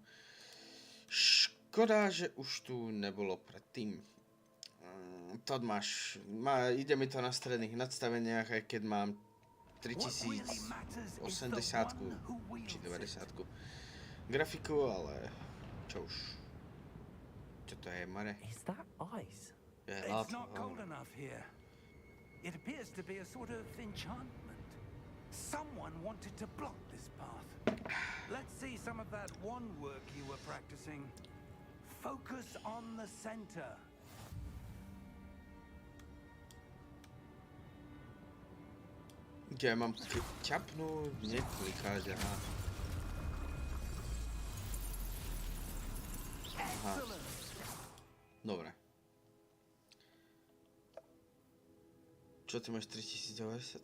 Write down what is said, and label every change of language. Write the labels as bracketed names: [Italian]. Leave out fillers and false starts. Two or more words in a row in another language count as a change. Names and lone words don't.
[Slovak] Škoda, že už tu nebolo predtým. To máš, ide mi to na stredných nadstaveniach, aj keď mám 3080 či 90 grafiku, ale čo už. Čo to je, Mare? [English] Is that ice? [Slovak] Je [English] It's not cold enough here. It appears to be a sort of enchantment. Someone wanted to block this path. Let's see some of that one work you were practicing. Focus on the center. [Slovak] Kde mám ťapnúť, neklikať, aha. Aha. Dobre. Čo ty máš 3090?